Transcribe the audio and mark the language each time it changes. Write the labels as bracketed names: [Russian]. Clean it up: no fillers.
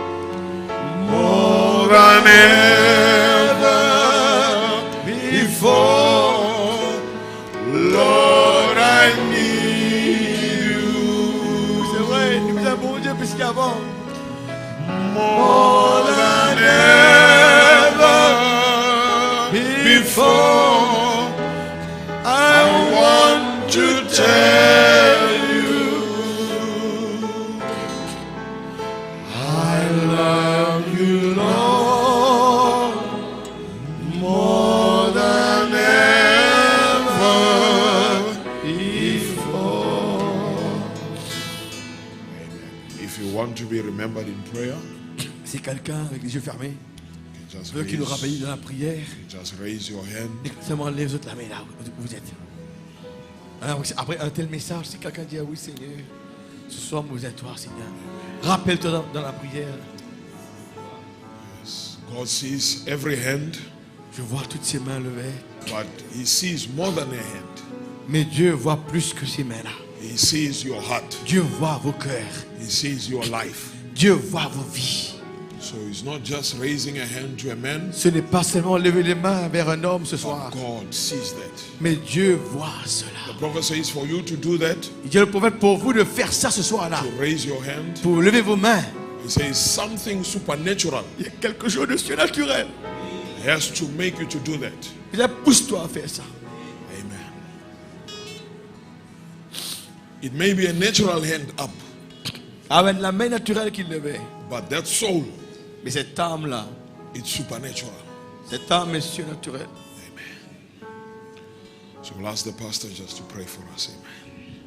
[English] More than ever before, Lord, I need you. [French] C'est vrai, nous avons bon Dieu plus qu'avant. [English] More than ever before, I want to tell you I love you, Lord, more than ever before. Amen. If you want to be remembered in prayer, [French] Si quelqu'un avec les yeux fermés [English] just [French] veut qu'il nous [English] raise, [French] rappelle dans la prière, [English] just raise your hand. [French] seulement lève votre la main là où vous êtes. Alors, après un tel message, si quelqu'un dit ah oui Seigneur, ce soir nous à toi Seigneur. Rappelle-toi dans la prière. [English] God sees every hand, [French] Je vois toutes ces mains levées. [English] but He sees more than a hand. [French] Mais Dieu voit plus que ces mains-là. [English] He sees your heart. [French] Dieu voit vos cœurs. [English] He sees your life. [French] Dieu voit vos vies. [English] So He's not just raising a hand to a man, [French] Ce n'est pas seulement lever les mains vers un homme ce soir. [English] but God sees that. [French] Mais Dieu voit cela. [English] The prophet says for you to do that, [French] Il dit le prophète pour vous de faire ça ce soir-là. [English] to raise your hand, [French] Pour lever vos mains. [English] He says something supernatural [French] Il y a quelque chose de surnaturel. [English] has to make you to do that. [French] Il pousse-toi à faire ça. [English] Amen. It may be a natural hand up, [French] Avec la main naturelle qu'il levait. [English] but that soul, [French] Mais cette âme-là, [English] it's supernatural. [French] cette âme est surnaturelle. [English] Amen. So we'll ask the pastor just to pray for us. Amen.